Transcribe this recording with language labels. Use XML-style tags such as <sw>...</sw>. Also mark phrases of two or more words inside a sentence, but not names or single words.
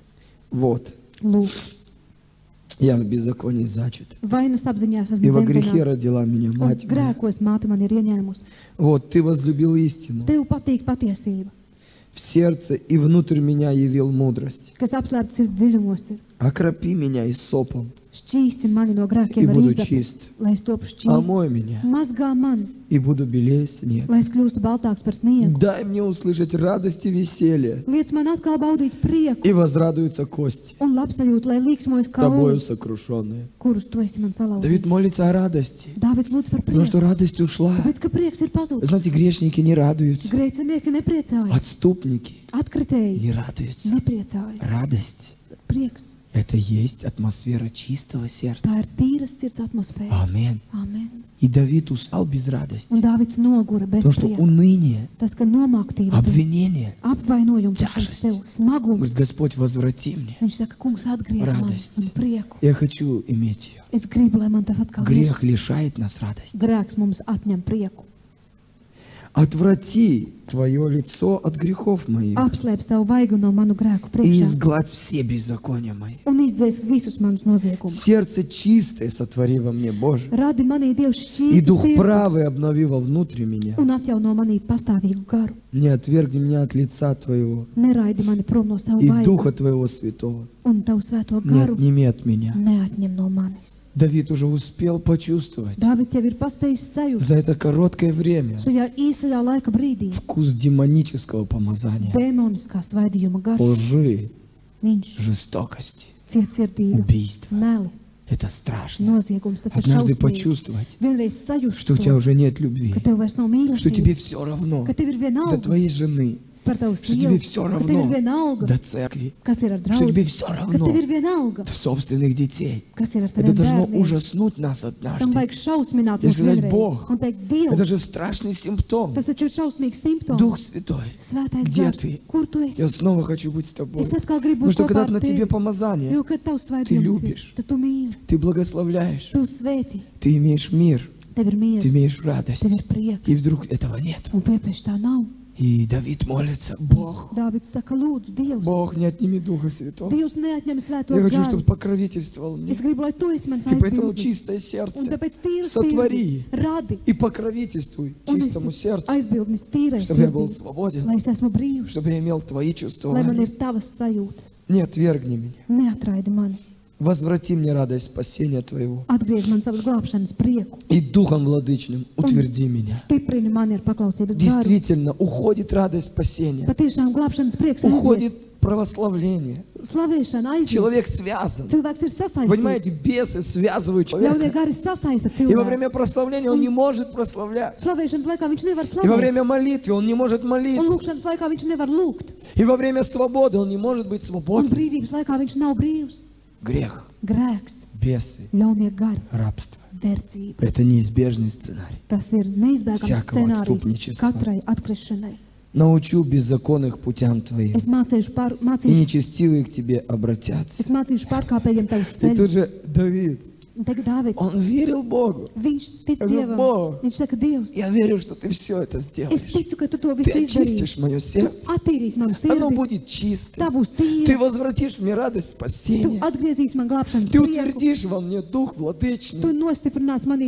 <ru>Вот,</ru> <lv>Lūk,</lv> <ru>я в беззаконии зачат.</ru> <lv>vainas apziņās</lv> <ru>И</ru> <lv>esmu</lv> <ru>во грехе</ru> <lv>dzemdināts,</lv> <ru>родила меня</ru> <lv>un</lv> <ru>мать моя.</ru> <lv>grēkos māte man ir ieņēmusi.</lv> <ru>Вот, ты возлюбил истину.</ru> <lv>Tev patīk patiesība,</lv> <ru>В сердце и внутрь меня явил мудрость.</ru> <lv>kas apslēpta sirds dziļumos ir.</lv> <ru>Окропи меня исопом,</ru> <lv>Šķīsti mani no</lv> <ru>и</ru> <lv>grēkiem ar</lv> <ru>буду</ru> <lv>izapu,</lv> <ru>чист.</ru> <lv>lai es topu šķīsts.</lv> <ru>Омой меня,</ru> <lv>Mazgā mani,</lv> <ru>и буду белее снега.</ru> <lv>lai es kļūstu baltāks par sniegu.</lv> <ru>Дай мне услышать радость и веселье,</ru> <lv>Liec man atkal baudīt prieku</lv> <ru>и возрадуются кости,</ru> <lv>un labsajūtu, lai līksmojas</lv> <ru>тобою</ru> <lv>kauli,</lv> <ru>сокрушенные.</ru> <lv>kurus tu esi man</lv> <ru>Давид</ru> <lv>salauzījis.</lv> <ru>молится о радости,</ru> <lv>Dāvids lūdz par</lv> <ru>потому что</ru> <lv>prieku,</lv> <ru>радость ушла.</ru> <lv>tāpēc, ka prieks ir</lv> <ru>Вы</ru> <lv>pazudis.</lv> <ru>знаете, грешники не радуются,</ru> <lv>Grēcinieki nepriecājas,</lv> <ru>отступники</ru> <lv>atkritēji</lv> <ru>не радуются.</ru> <lv>nepriecājas.</lv> <ru>Радость</ru> <lv>Prieks,</lv> <ru>– это есть атмосфера чистого</ru> <lv>tā</lv> <ru>сердца.</ru> <lv>ir tīras sirds atmosfēra.</lv> <ru>Аминь.</ru> <lv>Amen.</lv> <ru>И Давид устал без радости,</ru> <lv>Un Dāvids nogura bez</lv> <ru>потому что</ru> <lv>prieka.</lv> <ru>уныние,</ru> <lv>Tas, ka nomāktība,</lv> <ru>обвинение.</ru> <lv>apvainojums Ķēžas. sev,</lv> <ru>Он</ru> <lv>smagums.</lv> <ru>говорит, Господь, возврати мне.</ru> <lv>Viņš saka, kungs, atgriez mani</lv> <ru>Радость.</ru> <lv>un prieku.</lv> <ru>Я хочу иметь ее.</ru> <lv>Es gribu, lai man tas atkal ir.</lv> <ru>Грех лишает нас радости.</ru> <lv>Grēks mums atņem prieku.</lv> <ru>Отврати твое лицо от грехов моих</ru> <lv>Apslēp savu vaigu no manu grēku</lv> <ru>и</ru> <lv>priekšā</lv> <ru>изгладь все беззакония мои.</ru> <lv>un izdzēs visus manus noziegumus.</lv> <ru>Сердце чистое сотвори во мне, Боже,</ru> <lv>Radi manī Dievs</lv> <ru>и</ru> <lv>šķīstu</lv> <ru>дух</ru> <lv>sirdi</lv> <ru>правый обнови вовнутрь меня.</ru> <lv>un atjauno manī pastāvīgu garu.</lv> <ru>Не отвергни меня от лица Твоего</ru> <lv>Neraidi mani prom no savu</lv> <ru>и</ru> <lv>vaigu</lv> <ru>Духа Твоего Святого.</ru> <lv>un tavu svēto</lv> <ru>Не</ru> <lv>garu</lv> <ru>отними от меня.</ru> <lv>neatņem no manis.</lv> <ru>Давид уже успел почувствовать</ru> <lv>Dāvids jau ir paspējis sajust</lv> <ru>за это короткое время</ru> <lv>šajā īsajā laika brīdī</lv> <ru>вкус демонического помазания,</ru> <lv>demoniskā svaidījuma garš.</lv> <ru>лжи,</ru> <lv>Viņš</lv> <ru>жестокости,</ru> <lv>cietsirdība,</lv> <ru>убийства.</ru> <lv>meli,</lv> <ru>Это страшно.</ru> <lv>noziegums, tas ir</lv> <ru>Однажды</ru> <lv>šausmīgi.</lv> <ru>почувствовать,</ru> <lv>Vienreiz sajust</lv> <ru>что у тебя</ru> <lv>to,</lv> <ru>уже нет любви,</ru> <lv>ka tev vairs nav</lv> <ru>что тебе</ru> <lv>mīlestības,</lv> <ru>все равно</ru> <lv>ka tev ir viena</lv> <ru>до</ru> <lv>alga</lv> <ru>твоей жены,</ru> <lv>par tavu</lv> <ru>что тебе</ru> <lv>sievu,</lv> <ru>все</ru> <lv>ka tev ir</lv> <ru>равно</ru> <lv>viena alga,</lv> <ru>до церкви,</ru> <lv>kas ir ar</lv> <ru>что тебе</ru> <lv>draudzi,</lv> <ru>все</ru> <lv>ka</lv> <ru>равно</ru> <lv>tev ir viena alga,</lv> <ru>до собственных детей.</ru> <lv>kas ir ar</lv> <ru>Это</ru> <lv>taviem</lv> <ru>должно</ru> <lv>bērniem.</lv> <ru>ужаснуть нас</ru> <lv>Tam</lv> <ru>однажды.</ru> <lv>vajag šausmināt</lv> <ru>И</ru> <lv>mūs</lv> <ru>сказать,</ru> <lv>vienreiz</lv> <ru>Бог,</ru> <lv>un teikt,</lv> <ru>это</ru> <lv>Dievs,</lv> <ru>же страшный симптом.</ru> <lv>tas taču ir šausmīgs simptoms.</lv> <ru>Дух Святой,</ru> <lv>Svētais</lv> <ru>где</ru> <lv>gars,</lv> <ru>ты?</ru> <lv>kur tu</lv> <ru>Я</ru> <lv>esi?</lv> <ru>снова хочу быть с тобой.</ru> <lv>Es atkal gribu</lv> <ru>Потому</ru> <lv>būt</lv> <ru>что</ru> <lv>kopā</lv> <ru>когда</ru> <lv>ar</lv> <ru>на тебе</ru> <lv>tevi,</lv> <ru>помазание,</ru> <lv>jo, kad tavs svētījums ir,</lv> <ru>любишь.</ru> <lv>tad tu mīli,</lv> <ru>ты благословляешь,</ru> <lv>tu svētī,</lv> <ru>ты имеешь мир,</ru> <lv>tev ir</lv> <ru>ты</ru> <lv>miers,</lv> <ru>имеешь радость.</ru> <lv>tev ir prieks,</lv> <ru>И вдруг этого нет.</ru> <lv>un piepeši tā nav.</lv> <ru>И Давид молится, Бог,</ru> <lv>Dāvids saka, lūdzu, Dievs,</lv> <ru>Бог, не отними Духа Святого.</ru> <lv>Dievs neatņem svēto</lv> <ru>Я хочу,</ru> <lv>garu.</lv> <ru>чтобы покровительствовал мне.</ru> <lv>Es gribu, lai tu esi mans</lv> <ru>И поэтому</ru> <lv>aizbildnis.</lv> <ru>чистое</ru> <lv>Un</lv> <ru>сердце</ru> <lv>tāpēc tīras</lv> <ru>сотвори</ru> <lv>sirdi radi.</lv> <ru>и покровительствуй</ru> <lv>Un</lv> <ru>чистому</ru> <lv>esi</lv> <ru>сердцу,</ru> <lv>aizbildnis tīrai</lv> <ru>чтобы я был</ru> <lv>sirdī,</lv> <ru>свободен,</ru> <lv>lai es esmu brīvs,</lv> <ru>чтобы я имел Твои</ru> <lv>lai man</lv> <ru>чувствования.</ru> <lv>ir tavas sajūtas.</lv> <ru>Не отвергни меня.</ru> <lv>Neatraidi mani.</lv> <ru>Возврати мне радость спасения Твоего.</ru> <lv>Atgriež man savas glābšanas prieku.</lv> <ru>И Духом Владычным утверди меня.</ru> <lv>Stiprini mani ar paklausības garu.</lv> <ru>Действительно, уходит радость спасения.</ru> <lv>Patiešām glābšanas prieks aiziet.</lv> <ru>Уходит православление.</ru> <lv>Slavēšana aiziet.</lv> <ru>Человек связан.</ru> <lv>Cilvēks ir</lv> <ru>Понимаете,</ru> <lv>sasaistīts.</lv> <ru>бесы связывают</ru> <lv>Ļaudie</lv> <ru>человека.</ru> <lv>gari sasaista</lv> <ru>И во</ru> <lv>cilvēku.</lv> <ru>время прославления он не может прославлять.</ru> <lv>Slavēšanas laikā viņš nevar</lv> <ru>И во</ru> <lv>slavēt.</lv> <ru>время молитвы он не может</ru> <lv>Un</lv> <ru>молиться.</ru> <lv>lūkšanas laikā viņš nevar lūgt.</lv> <ru>И во время свободы он не может быть</ru> <lv>Un</lv> <ru>свободным.</ru> <lv>brīvības laikā viņš nav brīvs.</lv> <ru>Грех,</ru> <lv>Grēks,</lv> <ru>бесы,</ru> <lv>ļaunie gari,</lv> <ru>рабство.</ru> <lv>verdzība.</lv> <ru>Это неизбежный сценарий.</ru> <lv>Tas ir neizbēgams</lv> <ru>Всякого</ru> <lv>scenārijs</lv> <ru>отступничества.</ru> <lv>katrai atkrišanai.</lv> <ru>Научу беззаконных путям Твоим.</ru> <lv>Es mācīšu,</lv> <ru>И нечестивые к Тебе обратятся.</ru> <lv>es mācīšu pārkāpējiem tavus</lv> <ru>И тут</ru> <lv>ceļus.</lv> <ru>же Давид,</ru> <lv>Un tagad Dāvids,</lv> <ru>он верил Богу.</ru> <lv>viņš tic Tagad Dievam.</lv> <ru>Bog.</ru> <lv>Viņš saka, Dievs,</lv> <ru>Я верю, что Ты все это</ru> <lv>es</lv> <ru>сделаешь.</ru> <lv>ticu, ka tu to</lv> <ru>Ты</ru> <lv>visu izdarīsi.</lv> <ru>очистишь мое сердце.</ru> <lv>Attīrīs manu</lv> <ru>Оно</ru> <lv>sirdi.</lv> <ru>будет</ru> <lv>Tā</lv> <ru>чистым.</ru> <lv>būs</lv> <ru>Ты</ru> <lv>tīra.</lv> <ru>возвратишь мне радость</ru> <lv>Tu</lv> <ru>спасения.</ru> <lv>atgriezīs man glābšanas</lv> <ru>Ты</ru> <lv>prieku.</lv> <ru>утвердишь во мне Дух</ru> <lv>Tu</lv> <ru>Владычный.</ru> <lv>nostiprinās manī</lv>